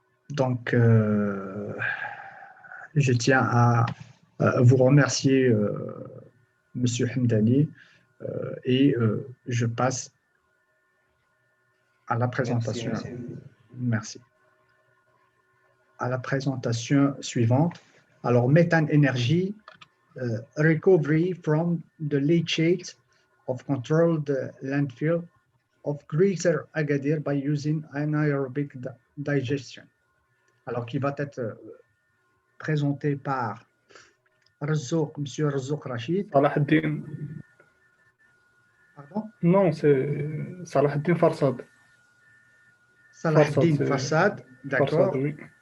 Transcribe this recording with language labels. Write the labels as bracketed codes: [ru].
[fr] Donc, je tiens à vous remercier, Monsieur Hamdani, et je passe à la présentation. Merci. À la présentation suivante. Alors, [en] Methane Energy, recovery from the leachate of controlled landfill of Greater Agadir by using anaerobic digestion. [fr] Alors, qui va être présenté par Razouk, M. Razouk Rachid. Salahuddin. Pardon? Non, c'est Salahuddin Farsad. Salahuddin Farsad, d'accord. Oui.